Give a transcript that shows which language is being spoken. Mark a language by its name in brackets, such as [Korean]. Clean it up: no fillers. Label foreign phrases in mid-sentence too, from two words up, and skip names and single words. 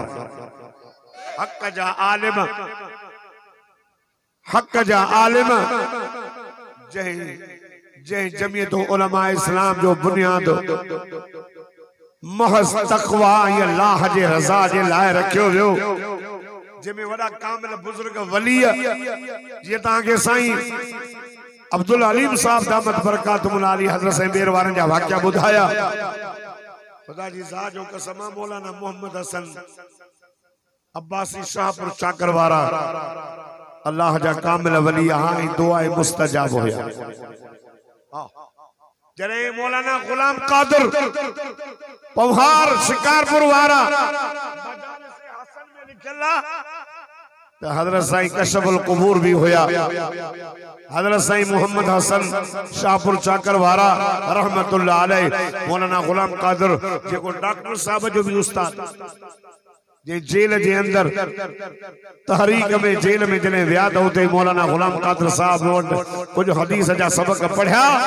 [Sindhi] हक जा आलिम, हक जा आलिम जय जमीयत उलमा इस्लाम जो बुनियाद महज तकवा या अल्लाह जे रज़ा जे लाए रखियो वियो जंहिंमें वॾा कामिल बुजुर्ग वली जीअं तव्हांखे साईं अब्दुल अलीम साहब दामत बरकातुहुल आली हज़रत साईं बेर वारनि जा वाक़िया ॿुधाया। ख़ुदा जी ज़ात जो कसम मौलाना मोहम्मद हसन अब्बासी शाहपुर चाकर वारा अल्लाह जा कामिल वली हां दुआ मुस्तजाब होया। जरे मौलाना गुलाम कादिर पवहार शिकारपुर वारा हजरत साईं कशफुल कुबूर भी होया। हजरत साईं मोहम्मद हसन शाहपुर चाकर वारा रहमतुल्लाह अलैह मौलाना गुलाम कादिर जेको डॉक्टर साहब जो भी उस्ताद जे जेल जे अंदर तहरीक में जेल में जने विया त उते मौलाना गुलाम कादिर साहब कुछ हदीस जा सबक पढ़िया।